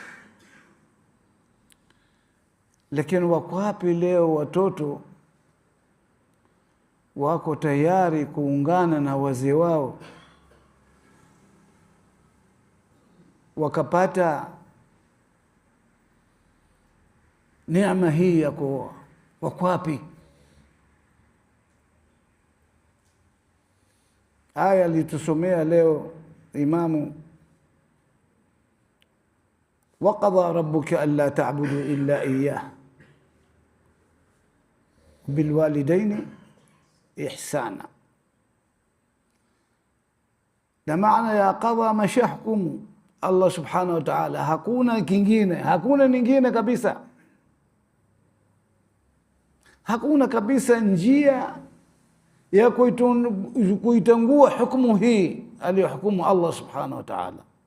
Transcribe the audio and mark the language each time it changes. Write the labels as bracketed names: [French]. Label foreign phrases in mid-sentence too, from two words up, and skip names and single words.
[Swahili] Lakini wako wapi leo watoto wako tayari kuungana na wazee wao wakapata neema hii ya kuoa? Wako wapi? Aya litusomea leo imamu, [Arabic] وقضى ربك ألا تعبدوا إلا إياه بالوالدين إحسانا. [Swahili] na maana ya qadha mashahkum [Arabic] الله سبحانه وتعالى, [Swahili] hakuna kingine, hakuna nyingine kabisa, hakuna kabisa njia ya kuitangua hukumu hii aliyohukumu [Arabic] الله سبحانه وتعالى.